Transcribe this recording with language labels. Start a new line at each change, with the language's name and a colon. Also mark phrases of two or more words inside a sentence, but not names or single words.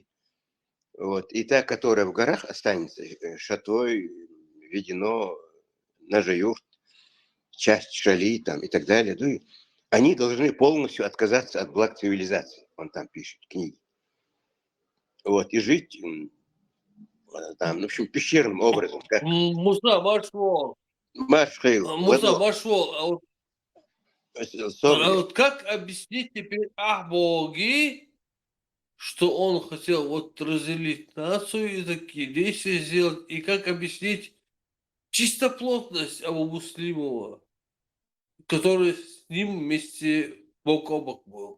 Russian: Вот, и та, которая в горах останется, Шатой, Ведено, Нажаюрт, часть Шали там, и так далее, ну, они должны полностью отказаться от благ цивилизации. Он там пишет книги. Вот, и жить там, в общем, пещерным образом. Как... Муса, маршал. Маршал, вот как объяснить теперь Боги, что он хотел вот разделить нацию и такие действия сделать, и как объяснить чистоплотность Абу Муслимова, который с ним вместе бок о бок был?